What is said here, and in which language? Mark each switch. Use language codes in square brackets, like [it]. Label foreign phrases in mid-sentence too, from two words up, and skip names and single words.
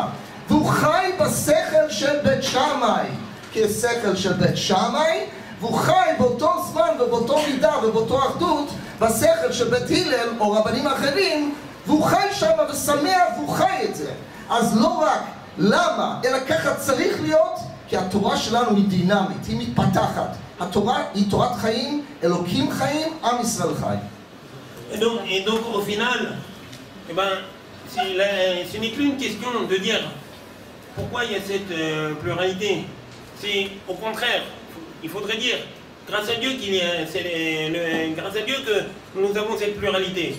[he] והוא חי בשכל של בית שמאי כשכל של בית שמאי, והוא חי באותו זמן ובאותו מידה ובאותו אחדות בשכל של בית הלל או רבנים אחרים, והוא חי שם ושמח והוא חי את זה. אז לא רק למה, אלא ככה צריך להיות, כי התורה שלנו היא דינמית, היא מתפתחת. התורה היא תורת חיים, אלוקים חיים, עם ישראל חי. [fr] Et donc au final, eh ben, ce n'est plus une question de dire pourquoi il y a cette pluralité. C'est au contraire, il faudrait dire grâce à Dieu grâce à Dieu que nous avons cette pluralité.